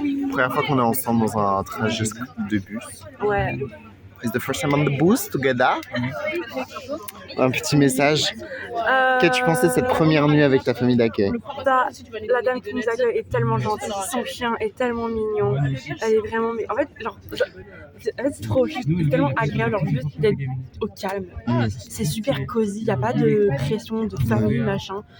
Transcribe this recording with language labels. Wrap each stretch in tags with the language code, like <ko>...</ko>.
<fr>Première fois qu'on est ensemble dans un trajet de bus. Ouais.</fr> <en>It's the first time on the bus together.</en> <fr>Un petit message. Qu'as-tu pensé de cette première nuit avec ta famille d'accueil? La dame qui nous accueille est tellement gentille, son chien est tellement mignon. Elle est vraiment... En fait, c'est trop juste, c'est tellement agréable, genre juste d'être au calme. C'est super cosy, il n'y a pas de pression de famille, machin.</fr>